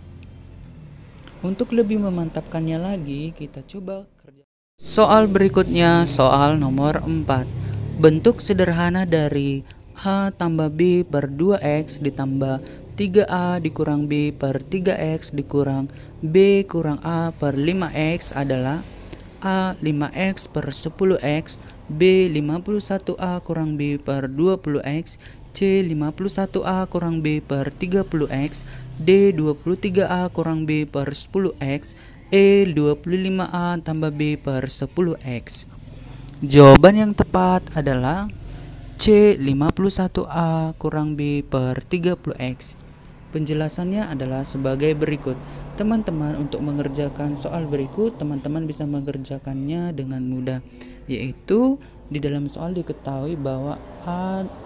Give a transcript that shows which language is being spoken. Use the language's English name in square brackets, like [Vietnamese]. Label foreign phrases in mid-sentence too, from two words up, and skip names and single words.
[Indonesian] Untuk lebih memantapkannya lagi, kita coba kerja. Soal berikutnya, soal nomor 4. Bentuk sederhana dari A tambah B per 2x ditambah 3A dikurang B per 3x dikurang B kurang A per 5x adalah A 5x per 10x, B 51A kurang B per 20x, C 51A kurang B per 30x, D 23A kurang B per 10x, E 25A tambah B per 10x. Jawaban yang tepat adalah C 51A kurang B per 30x. Penjelasannya adalah sebagai berikut. Teman-teman, untuk mengerjakan soal berikut, teman-teman bisa mengerjakannya dengan mudah, yaitu di dalam soal diketahui bahwa A